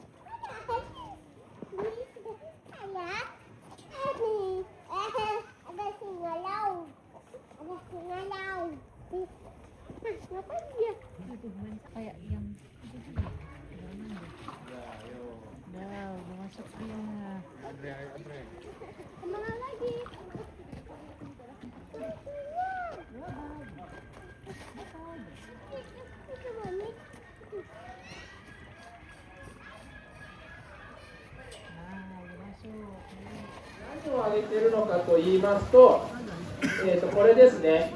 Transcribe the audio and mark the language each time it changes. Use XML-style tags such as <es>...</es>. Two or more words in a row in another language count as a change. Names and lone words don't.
<id>Ada singa laut. Ngapain dia? Kayak yang dah masuk dia. Kemana lagi?</id> <ja>何をあげているのかと言いますと、これですね。</ja>